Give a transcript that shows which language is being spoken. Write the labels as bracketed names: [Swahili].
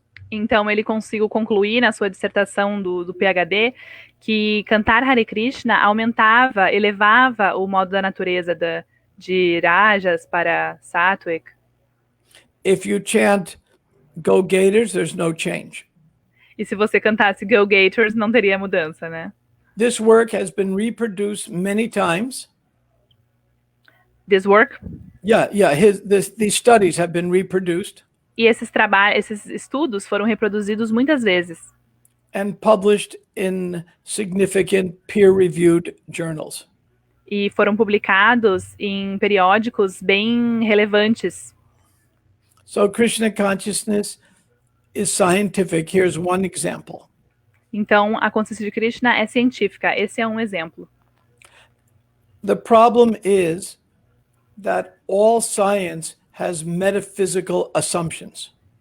[Portuguese] Então, ele conseguiu concluir na sua dissertação do PhD que cantar Hare Krishna elevava o modo da natureza de Rajas para Sattvic. [English] If you chant Go Gators, there's no change. [Portuguese] E se você cantasse Go Gators, não teria mudança, né? [English] This work has been reproduced many times. This work? Yeah. These studies have been reproduced. [Portuguese] E esses estudos foram reproduzidos muitas vezes. [English] And published in significant peer-reviewed journals. [Portuguese] E foram publicados em periódicos bem relevantes. [English] So Krishna consciousness is scientific. Here's one example. [Portuguese] Então, a consciência de Krishna é científica. Esse é um exemplo. [English] The problem is that all science has metaphysical assumptions.